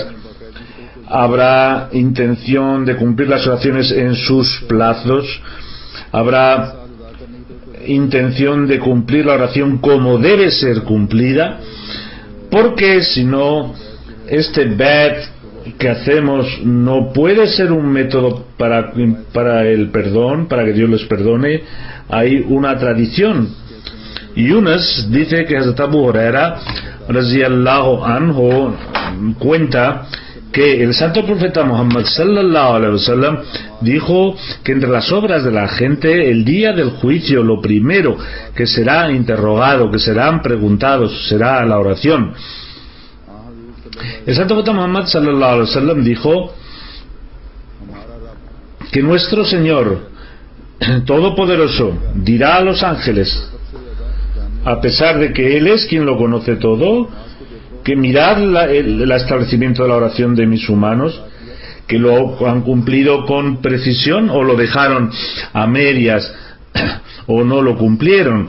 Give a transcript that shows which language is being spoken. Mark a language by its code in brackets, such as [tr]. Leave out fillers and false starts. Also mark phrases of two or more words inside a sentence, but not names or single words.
[es] Habrá intención de cumplir las oraciones en sus plazos, habrá intención de cumplir la oración como debe ser cumplida, porque si no, este bet que hacemos no puede ser un método para el perdón, para que Dios les perdone. Hay una tradición. Yunus dice que Hazrat Abu Huraira [ar] رضي الله عنه [es] cuenta que el santo profeta Muhammad [ar] صلى الله عليه وسلم [es] dijo que entre las obras de la gente, el día del juicio, lo primero que será interrogado, que serán preguntados, será la oración. El santo profeta Muhammad [ar] صلى الله عليه وسلم [es] dijo que nuestro Señor Todopoderoso dirá a los ángeles, a pesar de que Él es quien lo conoce todo, que mirad el establecimiento de la oración de mis humanos, que lo han cumplido con precisión o lo dejaron a medias o no lo cumplieron.